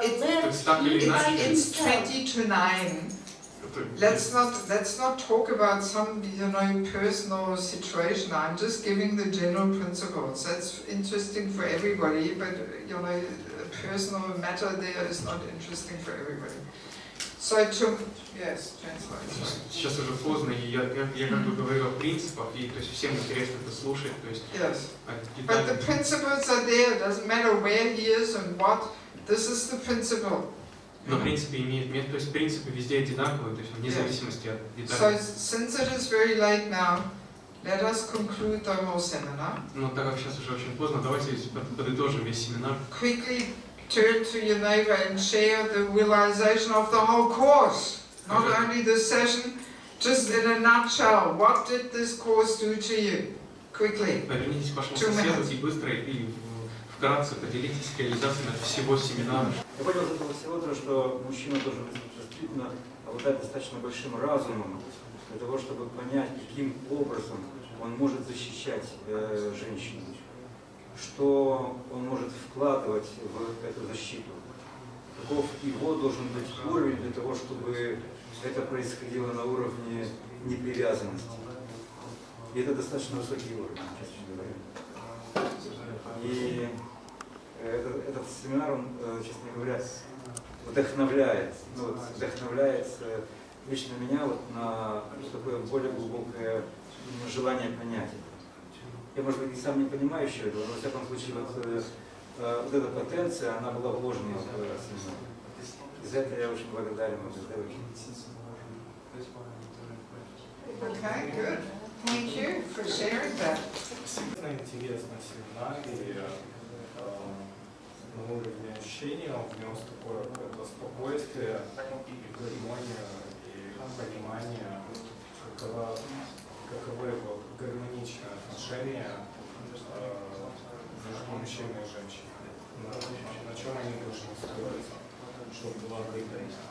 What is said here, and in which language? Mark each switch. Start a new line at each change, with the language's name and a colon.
English: it's 20 to 9. Let's not talk about some personal situation. I'm just giving the general principles. That's interesting for everybody, but a personal matter there is not interesting for everybody. So yes, translate.
Russian: Сейчас уже поздно, и я как бы говорю о принципах, и то есть всем интересно это слушать, то есть.
English: Yes. But the principles are there. It doesn't matter where he is and what. This is the principle.
Russian: Но принципы имеют место, то есть принципы везде одинаковые, то есть вне зависимости от
English: So
Russian: деталей.
English: since it is very late now, let us conclude the whole seminar.
Russian: Но так как сейчас уже очень поздно, давайте подытожим весь семинар.
English: Quickly turn to your neighbor and share the realization of the whole course, not only the session, just in a nutshell. What did this course do to you? Quickly.
Russian: Повернитесь к вашему
English: 2
Russian: соседу
English: minutes.
Russian: и быстро и вкратце поделитесь реализациями всего семинара. Я понял из этого всего то, что мужчина должен действительно обладать достаточно большим разумом для того, чтобы понять, каким образом он может защищать женщину, что он может вкладывать в эту защиту, каков его должен быть уровень для того, чтобы это происходило на уровне непривязанности. И это достаточно высокий уровень, честно говоря. И этот семинар, он, честно говоря, вдохновляет. Ну, вот, вдохновляет лично меня вот на такое более глубокое желание понять это. Я, может быть, и сам не понимаю еще этого, но, во всяком случае, вот эта потенция, она была вложена в семинар. И за это я очень благодарен вам, Devaki.
English: Okay, good. Thank you for sharing that.
Russian: Действительно интересный семинар, и на уровне ощущения он внес такое какое-то спокойствие, и гармонию, и понимание, каковы вот гармоничные отношения между мужчиной и женщиной, на чем они должны строиться, чтобы была выгода.